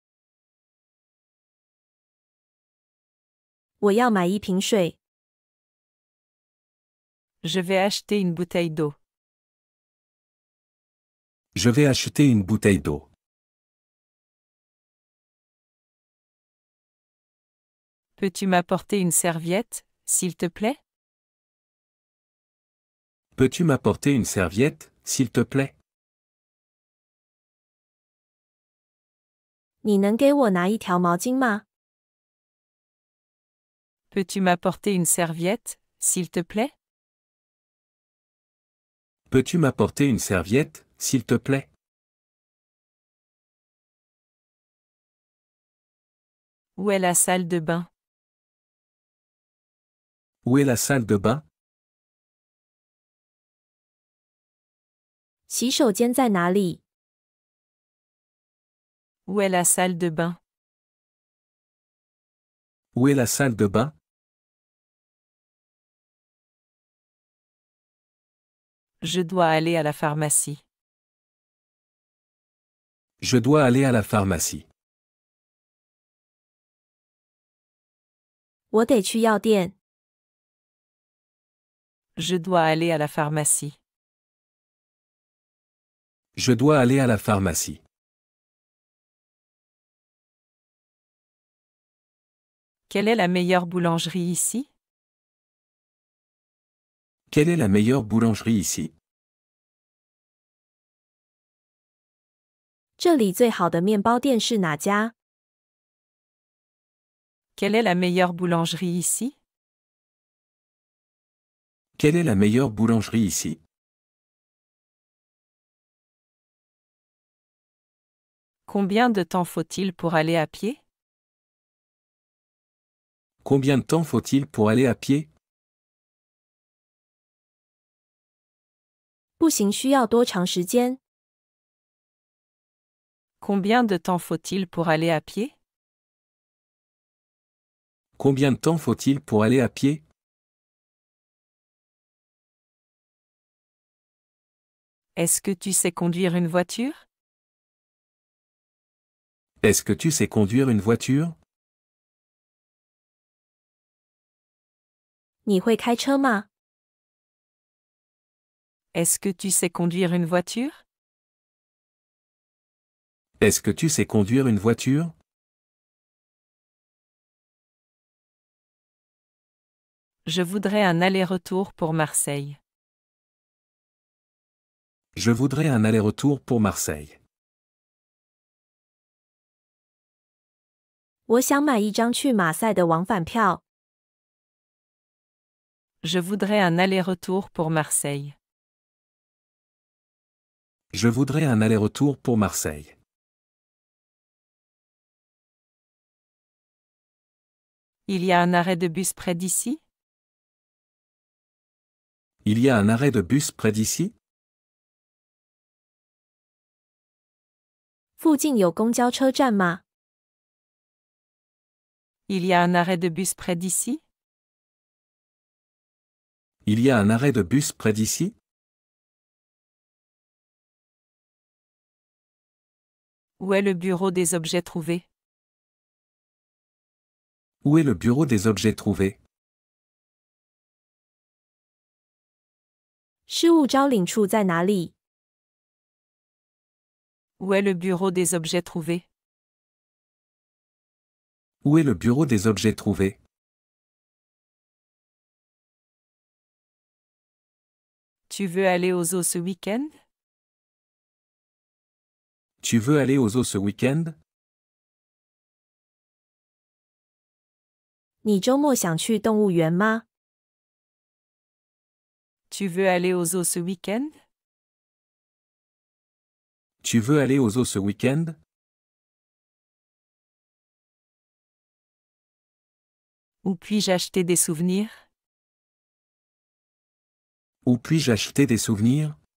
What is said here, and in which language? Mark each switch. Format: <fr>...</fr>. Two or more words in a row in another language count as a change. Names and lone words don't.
<zh>我要买1瓶水。</zh> <fr>Je vais acheter une bouteille d'eau. Je vais acheter une bouteille d'eau. Peux-tu m'apporter une serviette, s'il te plaît? Peux-tu m'apporter une serviette, s'il te plaît?</fr> <zh>你能给我拿1条毛巾吗？</zh> <fr>Peux-tu m'apporter une serviette, s'il te plaît? Peux-tu m'apporter une serviette, s'il te plaît? Où est la salle de bain? Où est la salle de bain?</fr> <zh>洗手间在哪里？</zh> <fr>Où est la salle de bain? Où est la salle de bain? Je dois aller à la pharmacie. Je dois aller à la pharmacie.</fr> <zh>我得去药店。</zh> <fr>Je dois aller à la pharmacie. Je dois aller à la pharmacie. Quelle est la meilleure boulangerie ici? Quelle est la meilleure boulangerie ici?</fr> <zh>这里最好的面包店是哪家？</zh> <fr>Quelle est la meilleure boulangerie ici? Quelle est la meilleure boulangerie ici? Combien de temps faut-il pour aller à pied? Combien de temps faut-il pour aller à pied?</fr> <zh>步行需要多长时间？</zh> <fr>Combien de temps faut-il pour aller à pied? Combien de temps faut-il pour aller à pied? Est-ce que tu sais conduire une voiture? Est-ce que tu sais conduire une voiture?</fr> <zh>你会开车吗？</zh> <fr>Est-ce que tu sais conduire une voiture? Est-ce que tu sais conduire une voiture? Je voudrais un aller-retour pour Marseille. Je voudrais un aller-retour pour Marseille.</fr> <zh>我想买一张去马赛的往返票。</zh> <fr>Je voudrais un aller-retour pour Marseille. Je voudrais un aller-retour pour Marseille. Il y a un arrêt de bus près d'ici? Il y a un arrêt de bus près d'ici?</fr> <zh>附近有公交车站吗？</zh> <fr>Il y a un arrêt de bus près d'ici? Il y a un arrêt de bus près d'ici? Où est le bureau des objets trouvés? Où est le bureau des objets trouvés?</fr> <zh>失物招领处在哪里？</zh> <fr>Où est le bureau des objets trouvés? Où est le bureau des objets trouvés? Tu veux aller aux eaux ce week-end? Tu veux aller aux eaux ce week-end?</fr> <zh>你周末想去动物园吗？</zh> <fr>Tu veux aller aux eaux ce week-end? Tu veux aller aux eaux ce week-end? Où puis-je acheter des souvenirs? Où puis-je acheter des souvenirs?</fr>